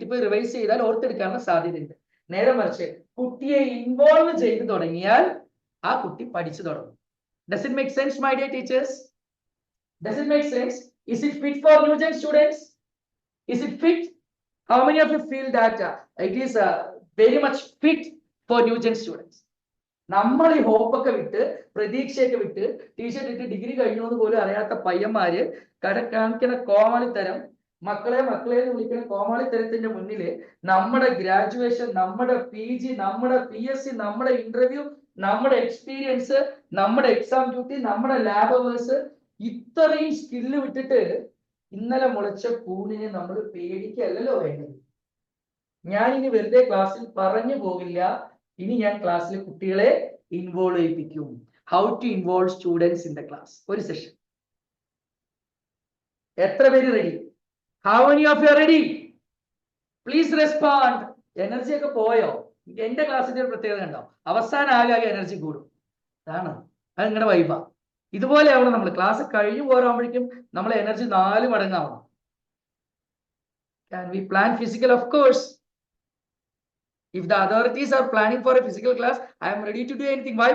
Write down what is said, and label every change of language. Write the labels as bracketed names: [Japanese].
[Malayalam] വീട്ടിൽ പോയി റിവൈസ് ചെയ്താൽ ഓർത്തെടുക്കാനുള്ള സാധ്യതയുണ്ട്. നേരെ മറിച്ച് കുട്ടിയെ ഇൻവോൾവ് ചെയ്ത് തുടങ്ങിയാൽ ആ കുട്ടി പഠിച്ചു തുടങ്ങും. [English] Does it make sense, my dear teachers? Does it make sense? Is it fit for new gen students? Is it fit? How many of you feel that it is very much fit for new gen students? [Malayalam] നമ്മൾ ഈ ഹോപ്പൊക്കെ വിട്ട്, പ്രതീക്ഷയൊക്കെ വിട്ട്, T shirt ഇട്ട് degree കഴിഞ്ഞു പോലും അറിയാത്ത പയ്യന്മാര് കാണിക്കുന്ന കോമാളിത്തരം, മക്കളെ എന്ന് വിളിക്കുന്ന കോമാളിത്തരത്തിന്റെ മുന്നിൽ നമ്മുടെ ഗ്രാജുവേഷൻ, നമ്മുടെ PG, നമ്മുടെ PSC, നമ്മുടെ ഇന്റർവ്യൂ, നമ്മുടെ എക്സ്പീരിയൻസ്, നമ്മുടെ എക്സാം ഡ്യൂട്ടി, നമ്മുടെ ലാബ് അവേഴ്സ്, ഇത്രയും സ്കില്ല് വിട്ടിട്ട് ഇന്നലെ മുളച്ച കൂണിനെ നമ്മൾ പേടിക്കല്ലോ വേണ്ടത്. ഞാൻ ഇനി വെറുതെ ക്ലാസ്സിൽ പറഞ്ഞു പോകില്ല. ഇനി ഞാൻ ക്ലാസ്സിൽ കുട്ടികളെ ഇൻവോൾവ് ചെയ്യിപ്പിക്കും. [English] How to involve students in the class. [Malayalam] ഒരു സെഷൻ. എത്ര പേര് ready? [English] How many of you are ready? Please respond. [Malayalam] Energy ഒക്കെ പോയോ? എന്റെ ക്ലാസ്സിന്റെ ഒരു പ്രത്യേകത കണ്ടോ? അവസാനം ആകെ എനർജി കൂടും. അതാണ്, അത് നിങ്ങളുടെ വൈബാ. ഇതുപോലെ ആവണം നമ്മൾ. ക്ലാസ് കഴിഞ്ഞു പോരാകുമ്പോഴേക്കും നമ്മളെ energy 4 മടങ്ങാവണം. [English] Can we plan physical? Of course. If the authorities are planning for a physical class, I am ready to do anything. Why?